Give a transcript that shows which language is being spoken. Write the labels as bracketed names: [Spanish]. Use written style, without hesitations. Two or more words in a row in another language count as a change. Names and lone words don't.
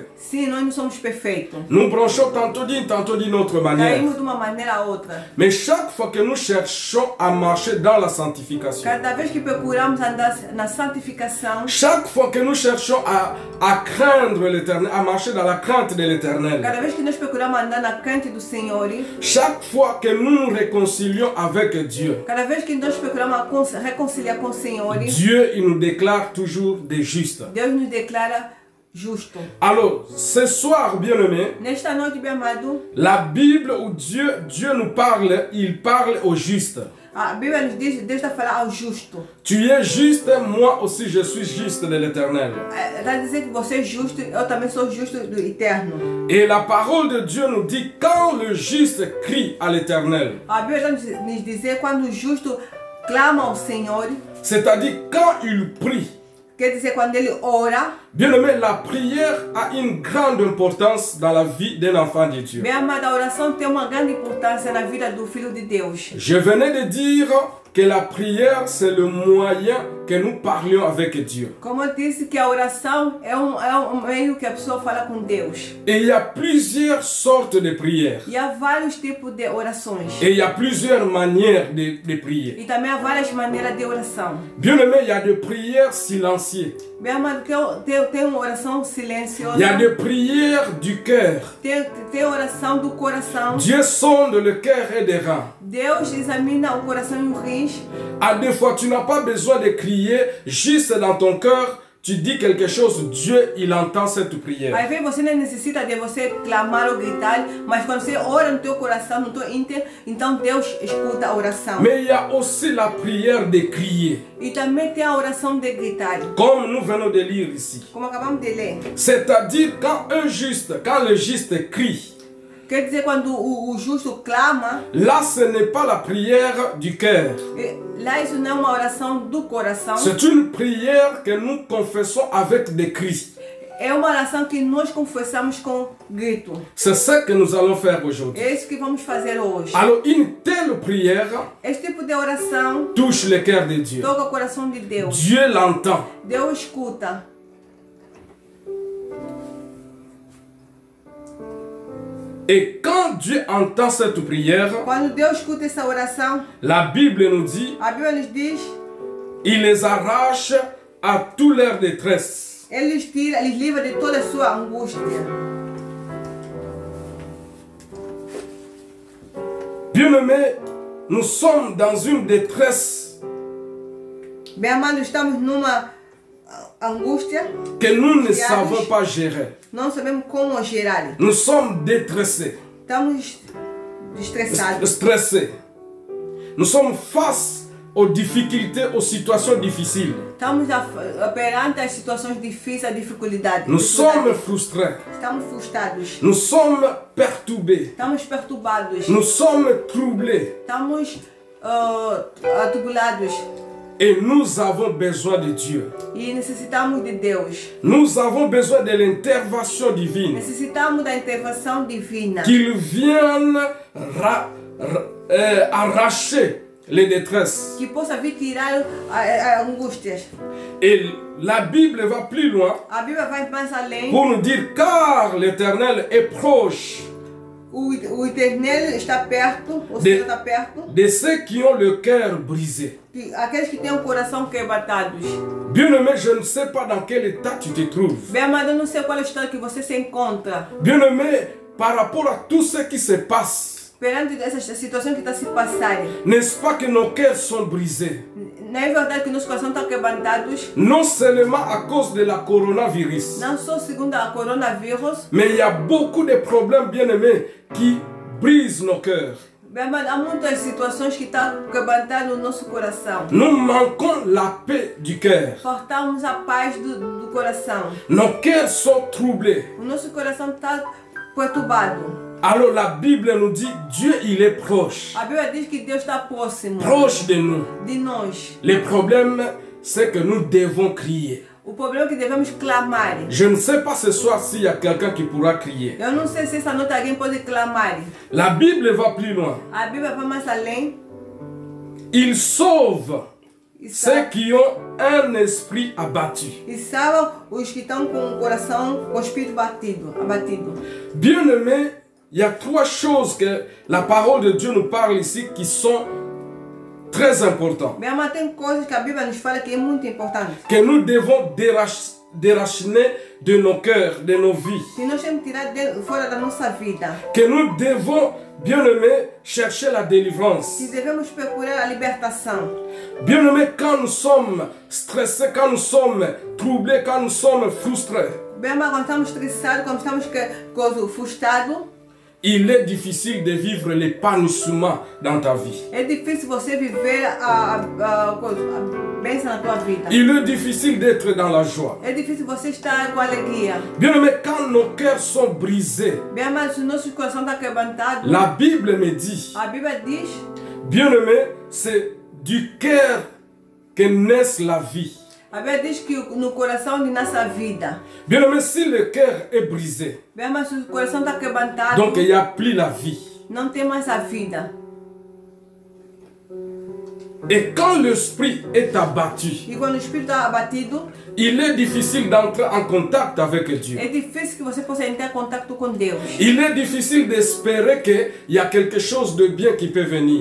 [Portuguese] Sim, nós não somos perfeitos. [French] Nous branchons tantôt d'une autre manière. [Portuguese] Caímos de uma maneira a outra. [French] Mais chaque fois que nous cherchons à marcher dans la sanctification, [Portuguese] Cada vez que procuramos andar na santificação, [French] chaque fois que nous cherchons à craindre l'Éternel, à marcher dans la crainte de l'Éternel, [Portuguese] cada vez que nós procuramos andar na crente do Senhor, [French] chaque fois que nous nous réconcilions avec Dieu, [Portuguese] cada vez que nós procuramos reconciliar com o Senhor, [French] Dieu, il nous déclare toujours des justes. [Portuguese] Deus nos declara justo. [French] Alors, ce soir, bien-aimés, [Portuguese] Nesta noite, bem amado, [French] la Bible où Dieu nous parle, il parle aux justes. [Portuguese] a Bíblia nos diz, Deus está a falar ao justo. [French] Tu es juste, moi aussi je suis juste de l'Éternel. [Portuguese] Está a dizer que você é justo, eu também sou justo do Eterno. [French] Et la parole de Dieu nous dit, quand le juste crie à l'Éternel, [Portuguese] A Bíblia está nos dizer quando o justo clama ao Senhor, [French] c'est-à-dire quand il prie. [Portuguese] quer dizer quando ele ora. [French] Bien-aimé, la prière a une grande importance dans la vie d'un enfant de Dieu. [Portuguese] Bem amado, a oração tem uma grande importância na vida do Filho de Deus. [French] Je venais de dire que la prière, c'est le moyen que nous parlions avec Dieu. [Portuguese] Como eu disse que a oração é um meio que a pessoa fala com Deus. [French] Et il y a plusieurs sortes de prières. [Portuguese] E há vários tipos de orações. [French] Et il y a plusieurs manières de prier. [Portuguese] E também há várias maneiras de oração. [French] Bien-aimé, il y a des prières silencieuses. [Portuguese] Bem amado, tem uma oração silenciosa. [French] Il y a des prières du cœur. [Portuguese] Tem oração do coração. [French] Dieu sonde le cœur et des reins. [Portuguese] Deus examina o coração e os rins. [French] À des fois, tu n'as pas besoin de crier, juste dans ton cœur, tu dis quelque chose, Dieu, il entend cette prière. [Portuguese] Às vezes você não necessita de você clamar ou gritar, mas quando você ora no teu coração, no teu íntimo, então Deus escuta a oração. [French] Mais il y a aussi la prière de crier, [Portuguese] E também tem a oração de gritar, [French] comme nous venons de lire ici. [Portuguese] como acabamos de ler. [French] C'est-à-dire quand le juste crie, [Portuguese] Quer dizer, quando o justo clama, [French] là ce n'est pas la prière du cœur. [Portuguese] lá isso não é uma oração do coração. [French] C'est une prière que nous confessons avec des cris. [Portuguese] É uma oração que nós confessamos com grito. [French] C'est ce que nous allons faire aujourd'hui. [Portuguese] É isso que vamos fazer hoje. [French] Alors une telle prière [Portuguese] Esse tipo de oração [French] touche le cœur de Dieu. [Portuguese] toca o coração de Deus. [French] Dieu l'entend. [Portuguese] Deus escuta. [French] Et quand Dieu entend cette prière, [Portuguese] Quando Deus escuta essa oração, [French] la Bible nous dit, [Portuguese] a Bíblia nos diz, [French] il les arrache à toute leur détresse. [Portuguese] Ele les livra de toda a sua angústia. [French] Bien-aimés, nous sommes dans une détresse [Portuguese] Bem amado, estamos numa angústia, [French] que nous ne savons pas gérer. [Portuguese] não sabemos como gerar. [French] Nous sommes détressés, [Portuguese] Estamos estressados. [French] stressés. Nous sommes face aux difficultés, aux situations difficiles. [Portuguese] Estamos perante as situações difíceis, a dificuldade. [French] Nous sommes frustrés. [Portuguese] Estamos frustrados. [French] Nous sommes perturbés. [Portuguese] Estamos perturbados. [French] Nous sommes troublés. [Portuguese] Estamos atribulados. [French] Et nous avons besoin de Dieu. [Portuguese] E necessitamos de Deus. [French] Nous avons besoin de l'intervention divine. [Portuguese] Necessitamos da intervenção divina. [French] Qu'il vienne arracher les détresses. [Portuguese] Que possa vir tirar as angústias. [French] Et la Bible va plus loin [Portuguese] A Bíblia vai mais além. [French] pour nous dire car l'Éternel est proche [Portuguese] O Eterno está perto, o Senhor está perto. [French] de ceux qui ont le cœur brisé. [Portuguese] Aqueles que têm o coração quebratados. [French] Bien-aimé, je ne sais pas dans quel état tu te trouves. [Portuguese] Bem amado, eu não sei qual é o estado que você se encontra. [French] Bien-aimé, par rapport à tout ce qui se passe, [Portuguese] Perante essa situação que está se passando. [French] n'est-ce pas que nos cœurs sont brisés? [Portuguese] Não é verdade que nossos corações estão quebrantados? [French] Non seulement à cause de la coronavirus, [Portuguese] Não só segundo a coronavírus. [French] mais il y a beaucoup de problèmes, bien-aimés, qui brisent nos cœurs. [Portuguese] Bem amado, há muitas situações que estão quebrantando o nosso coração. [French] Nous manquons la paix du cœur. [Portuguese] Faltamos a paz do coração. [French] Nos cœurs sont troublés. [Portuguese] O nosso coração está perturbado. [French] Alors la Bible nous dit, Dieu il est proche. [Portuguese] A Bíblia diz que Deus está próximo [French] Proche de nous. [Portuguese] de nós. [French] Le problème, c'est que nous devons crier. [Portuguese] O problema é que devemos clamar. [French] Je ne sais pas ce soir s'il y a quelqu'un qui pourra crier. [Portuguese] Eu não sei se essa noite alguém pode clamar. [French] La Bible va plus loin. [Portuguese] A Bíblia vai mais além. [French] Il sauve [Portuguese] E [French] ceux qui ont un esprit abattu. [Portuguese] salva os que estão com o coração, com o espírito abatido. [French] Bien-aimés, il y a trois choses que la parole de Dieu nous parle ici qui sont très importantes. [Portuguese] Bem, mas tem coisas que a Bíblia nos fala que é muito importante. [French] Que nous devons déraciner de nos cœurs, de nos vies. [Portuguese] Que nós temos que tirar fora da nossa vida. [French] Que nous devons, bien-aimés, chercher la délivrance. [Portuguese] Que devemos procurar a libertação. [French] Bien-aimés, quand nous sommes stressés, quand nous sommes troublés, quand nous sommes frustrés, [Portuguese] Bem, mas quando estamos estressados, quando estamos frustrados, [French] il est difficile de vivre l'épanouissement dans ta vie. [Portuguese] é difícil você viver a bênção na tua vida. [French] Il est difficile d'être dans la joie. [Portuguese] É difícil você estar com alegria. [French] Bien-aimés, quand nos cœurs sont brisés, [Portuguese] Bem, mas o nosso coração está quebrantado. [French] la Bible me dit, [Portuguese] A Bíblia diz, [French] bien-aimés, c'est du cœur que naît la vie. [Portuguese] a Bíblia diz que no coração de nossa vida. [French] Bien-aimés, si le cœur est brisé, [Portuguese] Bem, mas o coração está quebrantado. [French] donc il n'y a plus la vie. [Portuguese] Não tem mais a vida. [French] Et quand l'esprit est abattu, [Portuguese] E quando o espírito está abatido, [French] il est difficile d'entrer en contact avec Dieu. [Portuguese] é difícil que você possa entrar em contato com Deus. [French] Il est difficile d'espérer qu'il y a quelque chose de bien qui peut venir.